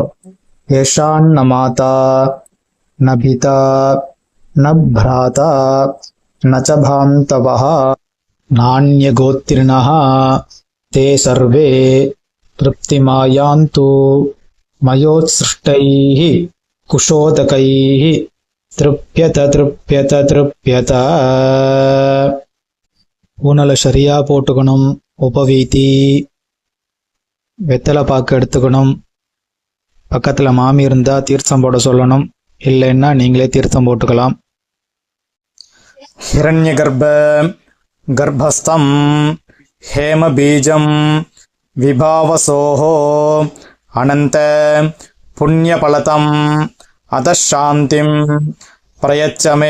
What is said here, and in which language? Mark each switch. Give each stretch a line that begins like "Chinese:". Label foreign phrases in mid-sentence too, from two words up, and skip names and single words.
Sanskrit: येषां न माता न पिता न भ्राता न च बान्धवः नान्य गोत्रिणः ते सर्वे तृप्तिमायान्तु मयोत्सृष्टैः कुशोदकैः तृप्यत तृप्यत तृप्यत.
Tamil: ஊனலை சரியா போட்டுக்கணும். உபவீதி வெத்தலை பாக்கு எடுத்துக்கணும். பக்கத்தில் மாமி இருந்தா தீர்த்தம் போட சொல்லணும். இல்லைன்னா நீங்களே தீர்த்தம் போட்டுக்கலாம்.
Sanskrit: हिरण्यगर्भ गर्भस्थं हेमबीजं विभावसोः अनन्त पुण्यफलतम् अतः शान्तिं प्रयच्छ मे.